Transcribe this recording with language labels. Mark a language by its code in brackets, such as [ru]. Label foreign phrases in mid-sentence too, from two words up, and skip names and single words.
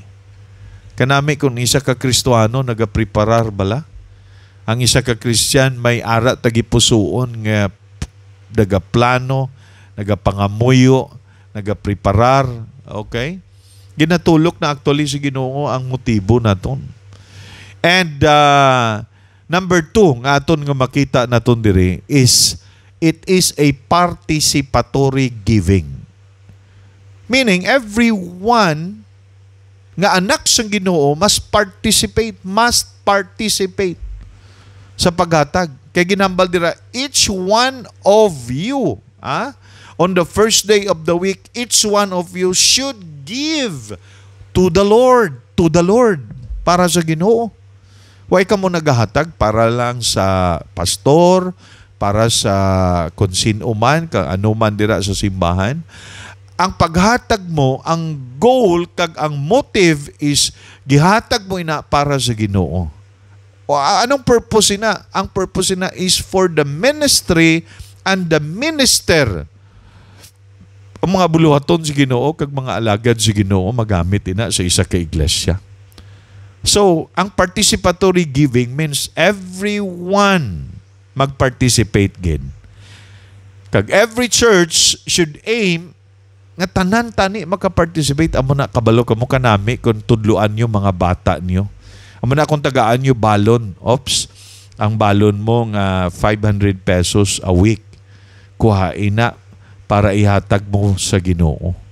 [hil] Kanami kung isa ka Kristohano, nagapreparar bala? Ang isa ka Christian, may ara tagipusuon nga nagaplano, nagapangamuyo, nagapreparar. Okay? Ginatulok na actually si Ginoo ang motibo naton. [en] And number 2, [hil] nga aton nga makita naton diri [en] is it is a participatory giving. Meaning, everyone [hil] nga anak sang Ginoo [en] must participate [hil] sa paghatag. Kay ginambal dira, [en] each one of you, on the first day of the week, each one of you should give to the Lord, [hil] para sa Ginoo. Way ka mo naghahatag para lang sa pastor, para sa konsin uman, kang ano man dira sa simbahan. Ang paghatag mo, ang goal kag ang motive is gihatag mo ina para sa Ginoo. O anong purpose ina? Ang purpose ina [en] is for the ministry and the minister. [hil] Ang mga buluhaton si Ginoo kag mga alagad si Ginoo magamit ina sa isa ka iglesia. So, ang [en] participatory giving means everyone [hil] mag-participate gin. Kag [en] every church should aim [hil] nga tanan tani makaparticipate. Amo na kabalo kamo kanami kung tudluan nyo mga bata nyo. Amo na akong tagaan yung balon. Ops, ang balon mo nga 500 pesos a week. Kuhain na para ihatag mo sa Ginoo.